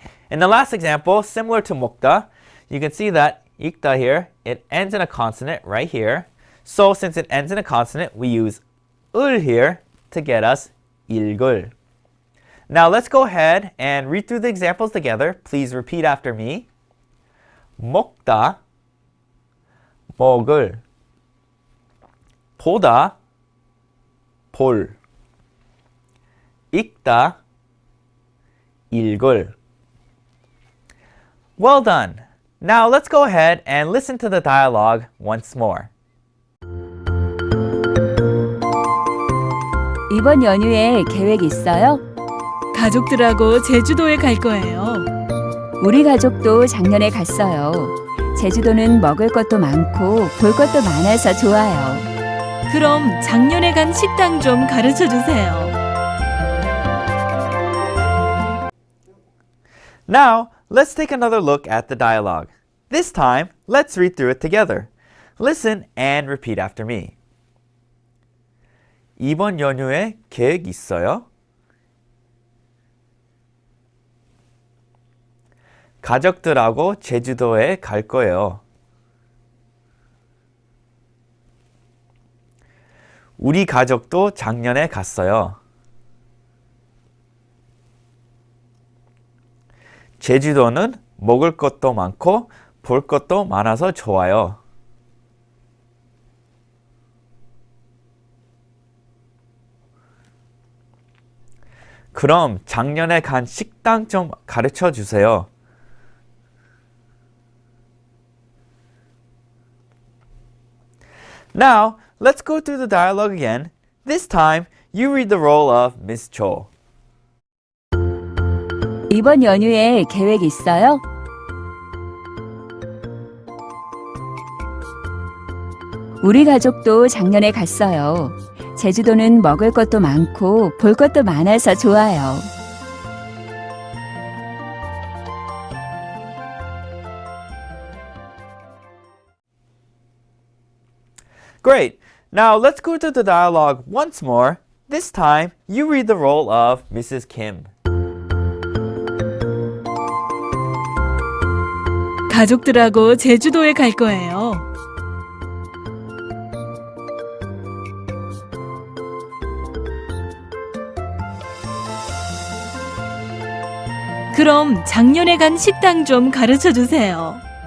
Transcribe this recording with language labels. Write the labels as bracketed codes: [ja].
[en] In the last example, similar to 먹다, you can see that 읽다 here, it ends in a consonant right here. So since it ends in a consonant, we use 을 here to get us 읽을. Now let's go ahead and read through the examples together. Please repeat after me. [ko] 먹다, 먹을, 보다, 볼, 읽다, 읽을. [en] Well done. Now let's go ahead and listen to the dialogue once more. [ko] 이번 연휴에 계획 있어요? 가족들하고 제주도에 갈 거예요. 우리 가족도 작년에 갔어요. 제주도는 먹을 것도 많고 볼 것도 많아서 좋아요. 그럼 작년에 간 식당 좀 가르쳐 주세요. [en] Now, let's take another look at the dialogue. This time, let's read through it together. Listen and repeat after me. [ko] 이번 연휴에 계획 있어요? 가족들하고 제주도에 갈 거예요. 우리 가족도 작년에 갔어요. 제주도는 먹을 것도 많고 볼 것도 많아서 좋아요. 그럼 작년에 간 식당 좀 가르쳐 주세요. [en] Now, let's go through the dialogue again. This time, you read the role of Miss Cho. [ko] 이번 연휴에 계획 있어요? 우리 가족도 작년에 갔어요. 제주도는 먹을 것도 많고 볼 것도 많아서 좋아요. [en] Great. Now let's go through the dialogue once more. This time, you read the role of Mrs. Kim. [ko] 가족들하고 제주도에 갈 거예요. 그럼 작년에 간 식당 좀 가르쳐 주세요.